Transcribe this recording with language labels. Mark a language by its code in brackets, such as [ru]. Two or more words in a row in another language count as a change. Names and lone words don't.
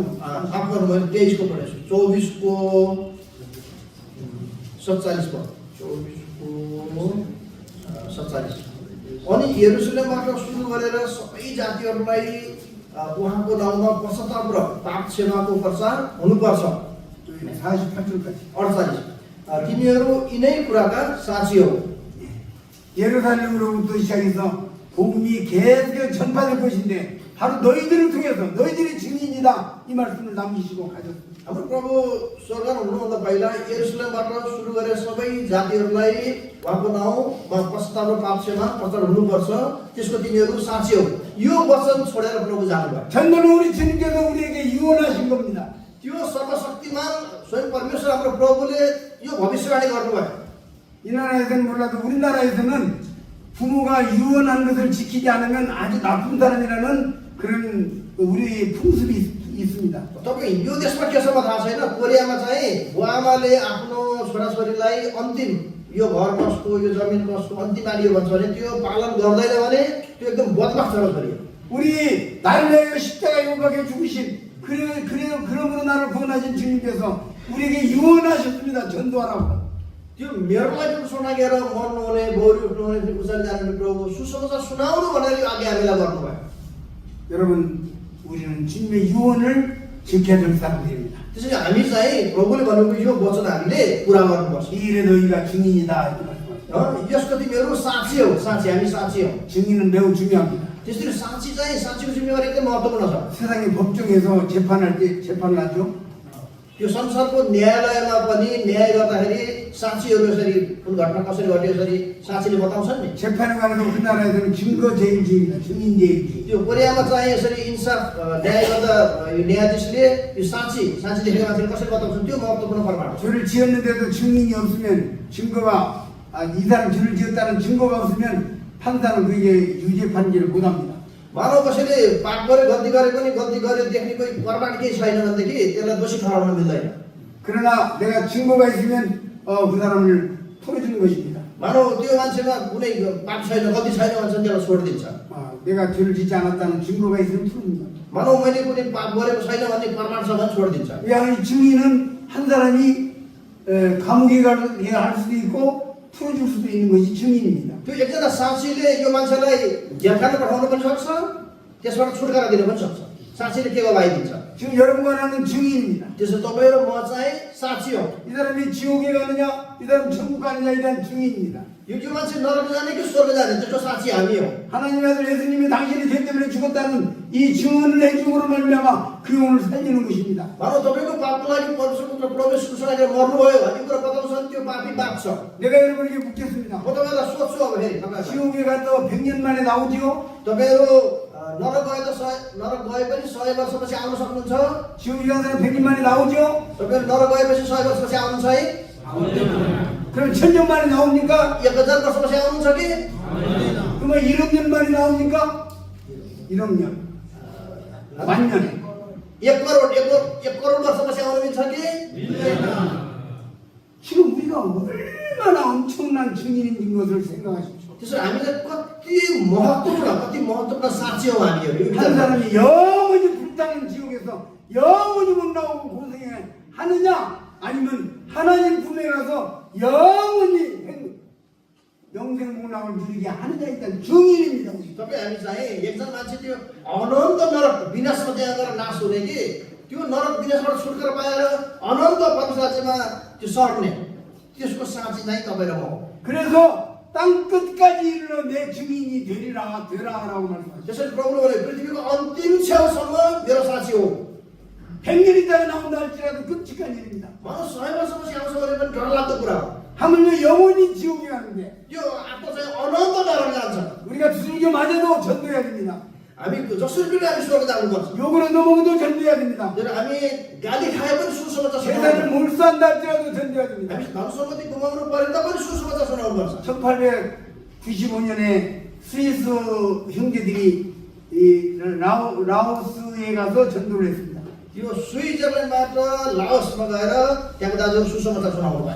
[ne] आफ्नो 23 को पढेछु, 24 को 47 पद, 24 को 47। अनि यरुशलेमबाट सुरु गरेर सबै जातिहरूलाई उहाँको नाउँमा पश्चाताप र पाप क्षमाको प्रचार हुनुपर्छ। [ko] 48절까지 [ne] 48 तिनीहरू यिनै कुराका साक्षी हो। [ko] 예루살렘으로부터 시작해서 복음이 계속 전파될 것인데 바로 너희들을 통해서 너희들이 증인이다 이 말씀을 남기시고 가셨습니다. [ne] हाम्रो प्रभु स्वर्गमा हुनुभन्दा पहिला यरुशलेमबाट सुरु गरेर सबै जातिहरूलाई उहाँको नाउँमा पश्चाताप र पाप क्षमा प्रचार हुनुपर्छ, त्यसको तिनीहरू साक्षी हो। यो वचन छोडेर प्रभु जानुभयो। [ko] 전도는 우리 주님께서 우리에게 유언하신 겁니다. [ne] त्यो सर्वशक्तिमान स्वयं परमेश्वर हाम्रो प्रभुले यो भविष्यवाणी गर्नुभयो। [ko] 이 나라에서는 몰라도 우리나라에서는 부모가 유언한 것을 지키지 않으면 아주 나쁜 사람이라는 그런 우리 풍습이 있습니다. [ne] तपाईँ यो देशमा के छ म थाहा छैन, कोरियामा चाहिँ बुवाआमाले आफ्नो छोराछोरीलाई अन्तिम यो घर कसको यो जमिन कसको अन्तिम आलियो भन्छ भने त्यो पालन गर्दैन भने त्यो एकदम बदमास छोराछोरी हो। [ko] 우리 나를 위하여 십자가에 못 박혀 죽으신 그러므로 나를 구원하신 주님께서 우리에게 유언하셨습니다. 전도하라고. [ne] त्यो मेरो लागि पनि सुनागेर मर्नु हुने बौरी उठ्नु हुने फेरि उचाली जाने प्रभु सुसमाचार सुनाउनु भनेर यो आज्ञा हामीलाई गर्नुभयो। [ko] 여러분 우리는 주님의 유언을 지켜야 될 사람들입니다. [ne] त्यसैले हामी चाहिँ प्रभुले भनेको यो वचन हामीले पुरा गर्नुपर्छ। [ko] 이 일에 너희가 증인이다 이렇게 말씀하셨어요. [ne] यसको तिमीहरू साक्षी हौ, साक्षी हामी साक्षी हौ। [ko] 증인은 매우 중요합니다. [ne] त्यसरी साक्षी चाहिँ साक्षीको जिम्मेवारी एकदम महत्त्वपूर्ण छ। [ko] 세상의 법정에서 재판할 때 재판을 하죠. [ne] यो संसारको न्यायालयमा पनि न्याय गर्दाखेरि साक्षीहरू यसरी कुन घटना कसरी घट्यो यसरी साक्षीले बताउँछन् नि। [ko] 재판에 관해서 우리나라에서는 증거 제일주의입니다. 증인 제일주의. [ne] त्यो कोरियामा चाहिँ यसरी इंसाफ न्याय गर्दा यो न्यायाधीशले यो साक्षी देखेको मान्छेले कसरी बताउँछन् त्यो महत्त्वपूर्ण प्रमाण हो। [ko] 죄를 지었는데도 증인이 없으면 증거가 이 사람 죄를 지었다는 증거가 없으면 판사는 그게 유죄 판결을 못합니다. [ne] मानव कसैले पाप गर्यो गल्ती गरे पनि गल्ती गर्यो देख्ने कोही प्रमाण केही छैन भनेदेखि त्यसलाई दोषी ठहराउन मिल्दैन। [ko] 그러나 내가 증거가 있으면 그 사람을 풀어주는 것입니다. [ne] मानव त्यो मान्छेमा कुनै पाप छैन गल्ती छैन भन्छ त्यसलाई छोडिदिन्छ। [ko] 내가 죄를 짓지 않았다는 증거가 있으면 풀어줍니다. [ne] मानव मैले कुनै पाप गरेको छैन भन्ने प्रमाण छ भने छोडिदिन्छ। [ko] 이 증인은 한 사람이 감옥에 갈 수도 있고 풀어줄 수도 있는 것이 증인입니다. [ne] त्यो एकजना साक्षीले यो मान्छेलाई जेलखाना पठाउन पनि सक्छ, त्यसबाट छुटकारा दिन पनि सक्छ। साक्षीले के गवाही दिन्छ? [ko] 지금 여러분과 나는 증인입니다. [ne] त्यसो तपाईँ र म चाहिँ साक्षी हौ। [ko] 이 사람이 지옥에 가느냐, 이 사람 천국 가느냐에 대한 증인입니다. [ne] यो मान्छे नरक जाने कि स्वर्ग जाने त्यसको साक्षी हामी हौ। [ko] 하나님의 아들 예수님이 당신이 죄 때문에 죽었다는 이 증언을 해줌으로 말미암아 그 영혼을 살리는 것입니다. [ne] मानव तपाईको पापको लागि परमेश्वरको प्रभु यीशु ख्रीष्टले मर्नुभयो भन्ने कुरा बताउँछन् त्यो पापी बाँच्छ। [ko] 내가 여러분에게 묻겠습니다. [ne] म तपाईँलाई सोध्छु अब फेरि तपाईँ [ko] 지옥에 갔다 100년 만에 나오지요? [ne] तपाईँहरू नरक गए पनि 100 वर्षपछि आउन सक्नुहुन्छ? [ko] 지옥에 간 사람 100년 만에 나오죠? [ne] तपाईँहरू नरक गएपछि 100 वर्षपछि आउनुहुन्छ है? [ko] 그럼 1000년 만에 나옵니까? [ne] 1000 वर्षपछि आउनुहुन्छ कि? [ko] 그러면 1억 년 만에 나옵니까? 1억 년. 만년에. [ne] 1 करोड वर्षपछि आउनु मिल्छ कि? [ko] 지금 우리가 얼마나 엄청난 증인인 것을 생각하십시오. [ne] त्यसो हामीले कति महत्त्वपूर्ण साक्षी हौ हामीहरू। [ko] 한 사람이 영원히 불타는 지옥에서 영원히 못 나오고 고생해 하느냐, 아니면 하나님 품에 가서 영원히 영생 복락을 누리게 하느냐에 대한 증인입니다. [ne] तपाईँ हामी चाहिँ एकजना मान्छे त्यो अनन्त नरक विनाशमा त्यहाँ गएर नाश हुने कि त्यो नरक विनाशबाट छुटकारा पाएर अनन्त परमेश्वर राज्यमा त्यो सर्ने त्यसको साक्षी चाहिँ तपाईँ र म हो। [ko] 그래서 땅 끝까지 이르러 내 증인이 되라라고 말씀하셨어요. [ne] त्यसैले प्रभुले भने पृथ्वीको अन्तिम छेउसम्म मेरो साक्षी हो। [ko] 100년 있다가 나온다 할지라도 끔찍한 일입니다. [ne] मानव 100 वर्षपछि आउँछ भने पनि डरलाग्दो कुरा हो। [ko] 하물며 영원히 지옥에 가는데 [ne] त्यो आत्मा चाहिँ अनन्त नरक जान्छ। [ko] 우리가 두들겨 맞아도 전도해야 됩니다. [ne] हामी जसरी पनि हामी स्वर्ग जानुपर्छ। [ko] 욕을 얻어먹어도 전도해야 됩니다. [ne] तर हामी गाली खाए पनि सुसमाचार सुनाउनु [ko] 재산을 몰수한다 할지라도 전도해야 됩니다. [ne] हामी धन सम्पत्ति गुमाउनु परे पनि सुसमाचार सुनाउनुपर्छ। [ko] 1895년에 스위스 형제들이 이 라오스에 가서 전도를 했습니다. [ne] त्यो स्विजरल्यान्डबाट लाओसमा गएर त्यहाँको दाजुहरू सुसमाचार सुनाउनु भयो।